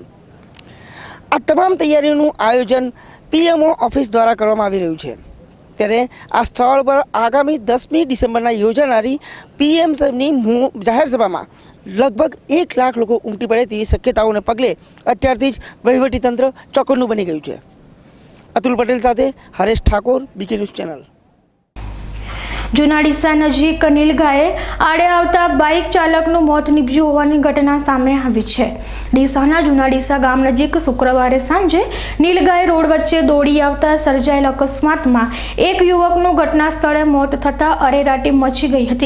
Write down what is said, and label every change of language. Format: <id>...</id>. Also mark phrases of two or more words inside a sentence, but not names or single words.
<gu>આ તમામ તૈયારીઓનું આયોજન</gu> <en>PMO office</en> <gu>દ્વારા કરવામાં આવી રહ્યું છે ત્યારે આ સ્થળ પર આગામી 10 ડિસેમ્બરના યોજાનારી પીએમની જાહેર સભામાં લગભગ 1 લાખ લોકો ઉમટી પડે તેવી શક્યતાઓને પગલે અત્યારથી જ વહીવટીતંત્ર ચોકન્નું બની ગયું છે। અતુલ પટેલ સાથે હરેશ ઠાકોર, બીકે ન્યૂઝ ચેનલ। જૂના ડીસા નજીક નીલગાયે આડે આવતા બાઇક ચાલકનું મોત નીપજ્યું હોવાની ઘટના સામે આવી છે. ડીસાના જૂના ડીસા ગામ નજીક શુક્રવારે સાંજે નીલગાય રોડ વચ્ચે દોડી આવતા સર્જાયેલ અકસ્માતમાં એક યુવકનું ઘટના સ્થળે મોત થતાં અરેરાટી મચી ગઈ હતી.</gu>